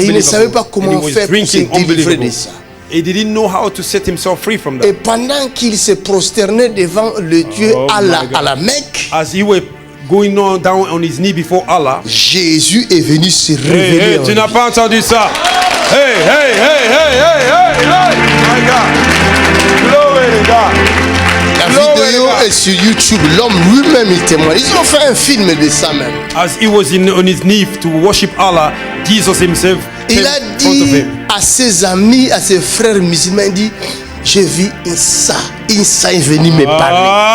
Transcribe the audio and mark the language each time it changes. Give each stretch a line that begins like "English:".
French: Et il ne savait pas comment faire pour se délivrer de ça.
English: He didn't know how to set himself free from that.
French: Et pendant qu'il se prosternait devant le Dieu à la Mecque,
English: as he was going down on his knee before Allah,
French: Jésus est venu se révéler. Tu n'as pas entendu ça?
English: Hey, hey, hey, hey, hey, hey, hey, my God. Glory to God.
French: La vidéo est sur YouTube. L'homme lui-même il témoigne. Ils ont fait un film de ça même.
English: As he was on his knee to worship Allah, Jesus himself
French: il a dit à ses amis, à ses frères musulmans, il dit, j'ai vu Issa est venu me parler.